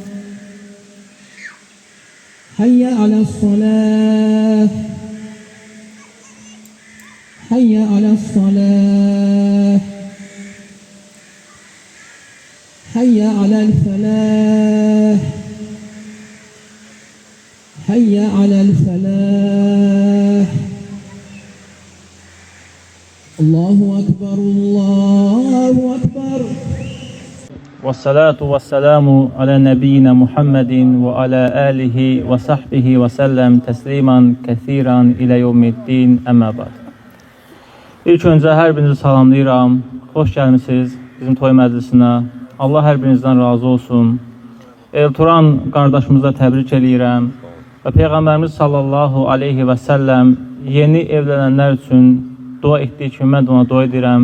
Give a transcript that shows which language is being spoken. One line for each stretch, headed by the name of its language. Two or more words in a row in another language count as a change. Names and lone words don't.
Arabic: حي على الصلاة حي على الصلاة حي على الفلاح حي على الفلاح الله أكبر الله أكبر والصلاة والسلام على نبينا محمد وعلى آله وصحبه وسلم تسليما كثيرا إلى يوم الدين أما بعد.
Azerbaijani: İlk öncə hər birinizi salamlayıram. Xoş gəlmisiniz bizim toy məclisinə. Allah hər birinizdən razı olsun. Elturan qardaşımıza təbrik eləyirəm. Və Peyğəmbərimiz
Arabic: صلى الله عليه وسلم
Azerbaijani: yeni evlənənlər üçün dua etdiyi kimi mən də ona dua edirəm.